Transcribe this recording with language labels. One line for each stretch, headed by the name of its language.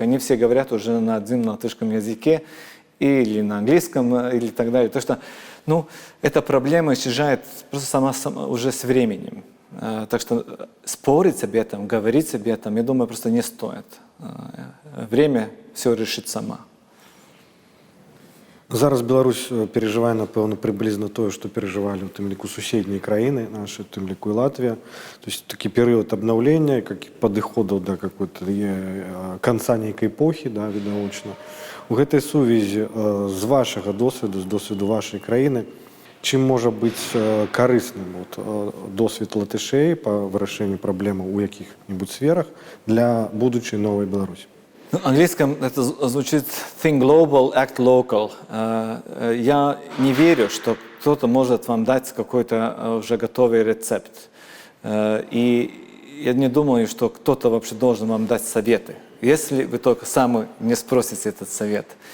Russian: Они все говорят уже на одном латышском языке или на английском, или так далее. То что, эта проблема исчезает просто сама уже с временем. Так что спорить об этом, говорить об этом, я думаю, просто не стоит. Время все решит сама.
Belarusian: Зараз Беларусь переживае, напэўна, прыблізна тое, што перажывалі у тым ліку суседнія краіны нашы, у тым ліку і Латвія. То есть такі перыяд абнаўлення, как падыходаў да
Russian: какой-то
Belarusian: канца нейкай эпохі, да, відавочна. У гэтай сувязі з вашага досведу, з досведу вашай краіны, чым можа быць карысным досвед латышэй па вырашэнню праблемаў у якіх-небудзь сферах для будучай новай Беларусі?
Russian: На английском это звучит
English: think global, act local.
Russian: Я не верю, что кто-то может вам дать какой-то уже готовый рецепт. И я не думаю, что кто-то вообще должен вам дать советы, если вы только сами не спросите этот совет.